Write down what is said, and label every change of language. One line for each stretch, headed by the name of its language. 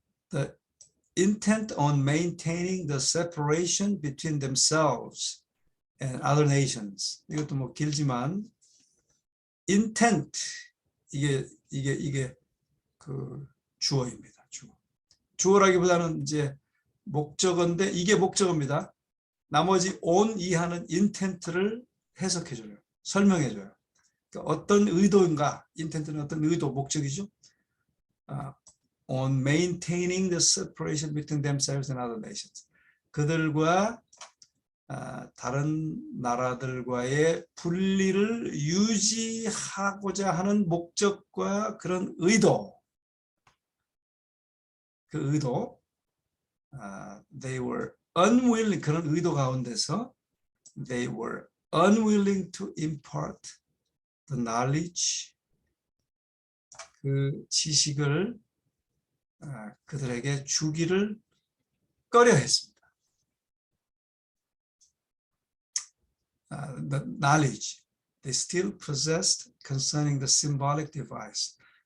English: The intent on maintaining the separation between themselves and other nations.
Korean: 이것도 뭐 길지만 intent 이게 그 주어입니다. 주어라기보다는 이제 목적어인데 이게 목적어입니다. 나머지 on 이하는 intent를 해석해 줘요. 설명해줘요. 그러니까 어떤 의도인가, 인텐트는 어떤 의도, 목적이죠.
English: On maintaining the separation between themselves and other nations.
Korean: 그들과 다른 나라들과의 분리를 유지하고자 하는 목적과 그런 의도, 그 의도,
English: they were unwilling,
Korean: 그런 의도 가운데서
English: they were unwilling to impart the knowledge,
Korean: 그 지식을 그들에게 주기를 꺼려 했습니다.
English: The knowledge they still possessed concerning the symbolic device.